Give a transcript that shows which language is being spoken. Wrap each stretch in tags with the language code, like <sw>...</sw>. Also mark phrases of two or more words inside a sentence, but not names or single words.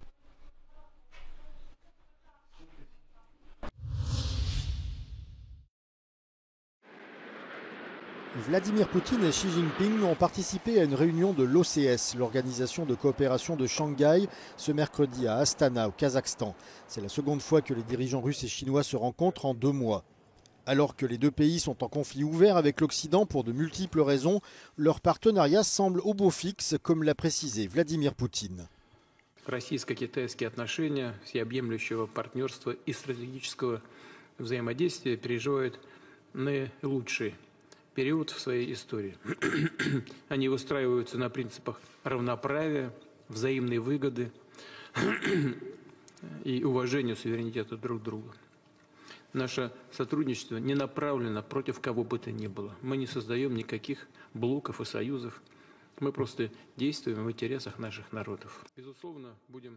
<fr>Vladimir Poutine et Xi Jinping ont participé à une réunion de l'OCS, l'Organisation de coopération de Shanghai, ce mercredi à Astana, au Kazakhstan. C'est la seconde fois que les dirigeants russes et chinois se rencontrent en 2 mois. Alors que les deux pays sont en conflit ouvert avec l'Occident pour de multiples raisons, leur partenariat semble au beau fixe, comme l'a précisé Vladimir Poutine.</fr> <ru>Российско-китайские отношения, всеобъемлющего партнерства и стратегического взаимодействия переживают наилучший период в своей истории. Они выстраиваются на принципах равноправия, взаимной выгоды и уважения суверенитета друг друга. Наше сотрудничество не направлено против кого бы то ни было. Мы не создаем никаких блоков и союзов. Мы просто действуем в интересах наших народов. Безусловно, будем...</ru>